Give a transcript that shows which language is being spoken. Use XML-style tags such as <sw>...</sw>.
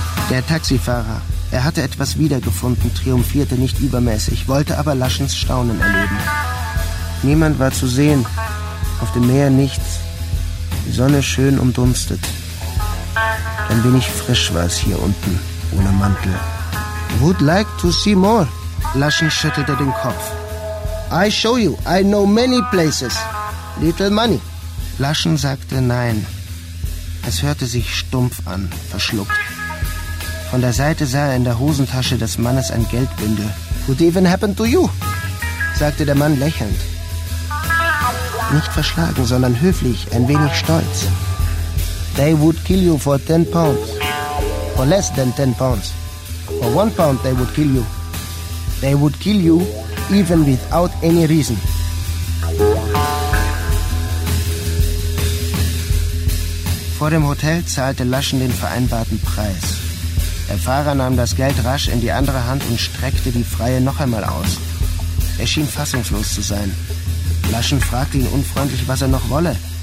<de>Der Taxifahrer, er hatte etwas wiedergefunden, triumphierte nicht übermäßig, wollte aber Laschens Staunen erleben. Niemand war zu sehen. Auf dem Meer nichts. Die Sonne schön umdunstet. Ein wenig frisch war es hier unten, ohne Mantel.</de> <en>Would like to see more?</en> <de>Laschen schüttelte den Kopf.</de> <en>I show you, I know many places. Little money.</en> <de>Laschen sagte nein. Es hörte sich stumpf an, verschluckt. Von der Seite sah er in der Hosentasche des Mannes ein Geldbündel.</de> <en>Could even happen to you?</en> <de>Sagte der Mann lächelnd. Nicht verschlagen, sondern höflich, ein wenig stolz.</de> <en>They would kill you for 10 pounds. For less than 10 pounds. For 1 pound they would kill you. They would kill you even without any reason.</en> <de>Vor dem Hotel zahlte Laschen den vereinbarten Preis. Der Fahrer nahm das Geld rasch in die andere Hand und streckte die freie noch einmal aus. Er schien fassungslos zu sein. Laschen fragte ihn unfreundlich, was er noch wolle.</de>